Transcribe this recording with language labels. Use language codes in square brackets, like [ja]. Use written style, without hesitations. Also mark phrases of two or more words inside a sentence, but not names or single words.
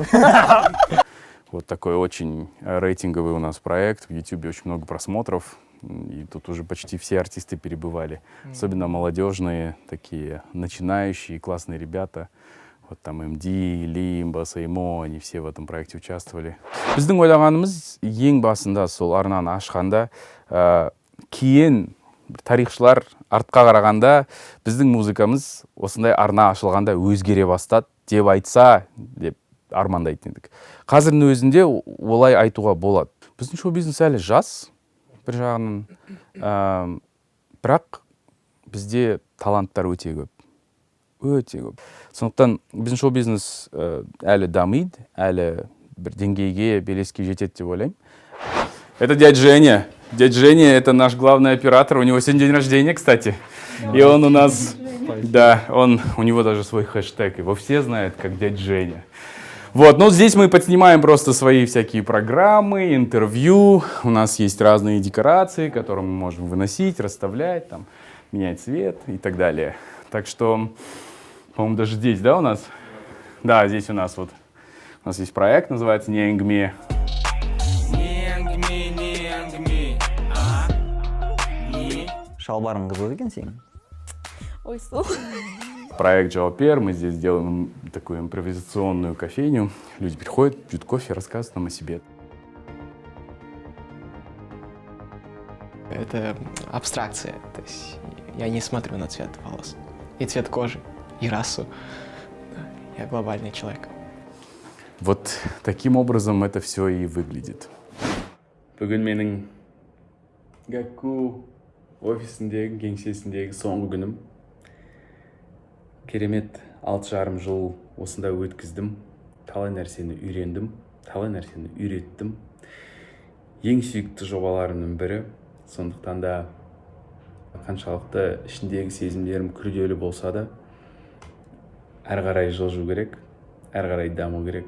[ru] Вот такой очень рейтинговый у нас проект. В YouTube очень много просмотров. И тут уже почти все артисты перебывали. Особенно молодежные, такие начинающие, классные ребята. Вот там МД, Лимба, Саймо, они все в этом проекте участвовали. [kk] Біздің ойлағанымыз ең басында сол арнаны ашқанда кейін тарихшылар артқа қарағанда біздің музыкамыз осындай арна ашылғанда өзгере бастады деп айтса деп армандайтын едік. Қазірдің өзінде олай айтуға болады. Біздің шоу-бизнес әлі жас бір жағынан, бірақ бізде таланттар өте көп. Өте көп. Сондықтан біздің шоу-бизнес әлі дамиды, әлі бір деңгейге, белеске жетеді деп ойлаймын. [ru] Это дядя Женя. Дядя Женя — это наш главный оператор. У него сегодня день рождения, кстати. И он у нас... Да, у него даже свой хэштег. Его все знают как дядя Женя. Вот, ну здесь мы подснимаем просто свои всякие программы, интервью. У нас есть разные декорации, которые мы можем выносить, расставлять, там, менять цвет и так далее. Так что, по-моему, даже здесь, да, у нас? Да, здесь у нас есть проект, называется «Неэнгми». [kk] Шалбарың қызық екен сенің. Ой, сол. [ru] Проект «Жауапер». Мы здесь делаем такую импровизационную кофейню. Люди приходят, пьют кофе, рассказывают нам о себе. Это абстракция. То есть я не смотрю на цвет волос. И цвет кожи, и расу. Я глобальный человек. Вот таким образом это все и выглядит. [kk] Бүгін менің Гакку офисіндегі, кеңсесіндегі соңғы күнім. Керемет 6,5 жыл осында өткіздім. Талай нәрсені үйрендім, талай нәрсені үйреттім. Ең сүйікті жобаларымның бірі. Сондықтан да қаншалықты ішіндегі сезімдерім күрделі болса да, әрі қарай жылжу керек, әрі қарай даму керек.